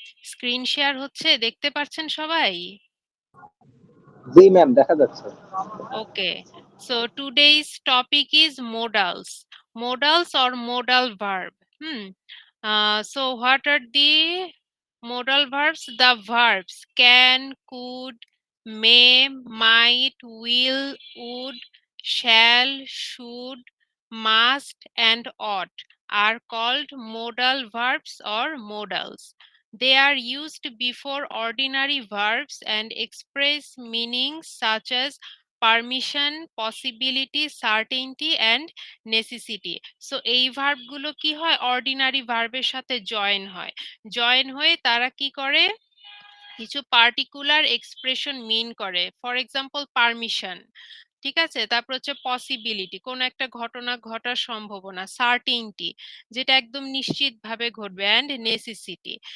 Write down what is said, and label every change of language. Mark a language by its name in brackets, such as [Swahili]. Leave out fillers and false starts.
[Bangla] Screen share হচ্ছে, দেখতে পাচ্ছেন সবাই? জি ম্যাম, দেখা যাচ্ছে। [English] Okay, so today's topic is modals. Modals or modal verb. So what are the modal verbs? The verbs can, could, may, might, will, would, shall, should, must, and ought are called modal verbs or modals. They are used before ordinary verbs and express meanings such as permission, possibility, certainty and necessity. [Bangla] So এই ভার্বগুলো কি হয়, ordinary ভার্বের সাথে join হয়, join হয়ে তারা কি করে, কিছু পার্টিকুলার এক্সপ্রেশন মিন করে। ফর এক্সাম্পল পারমিশন, ঠিক আছে, তারপর হচ্ছে পসিবিলিটি, কোন একটা ঘটনা ঘটার সম্ভাবনা, সার্টিনটি, যেটা একদম নিশ্চিতভাবে ঘটবে, অ্যান্ড নেসেসিটি।